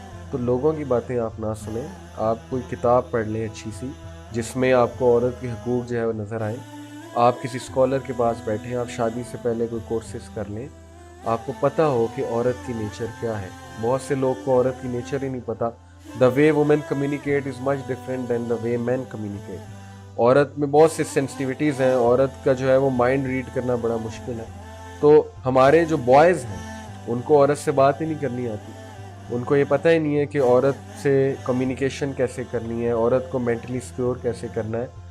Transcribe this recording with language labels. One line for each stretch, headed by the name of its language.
Urdu: تو لوگوں کی باتیں آپ نہ سنیں، آپ کوئی کتاب پڑھ لیں اچھی سی جس میں آپ کو عورت کے حقوق جو ہے وہ نظر آئیں. آپ کسی اسکالر کے پاس بیٹھیں، آپ شادی سے پہلے کوئی کورسز کر لیں، آپ کو پتہ ہو کہ عورت کی نیچر کیا ہے. بہت سے لوگ کو عورت کی نیچر ہی نہیں پتہ.
English: The way women communicate is much different than the way men communicate.
Urdu: عورت میں بہت سے سینسٹیوٹیز ہیں، عورت کا جو ہے وہ مائنڈ ریڈ کرنا بڑا مشکل ہے. تو ہمارے جو بوائز ہیں ان کو عورت سے بات ہی نہیں کرنی آتی، ان کو یہ پتہ ہی نہیں ہے کہ عورت سے کمیونیکیشن کیسے کرنی ہے، عورت کو مینٹلی سیکیور کیسے کرنا ہے.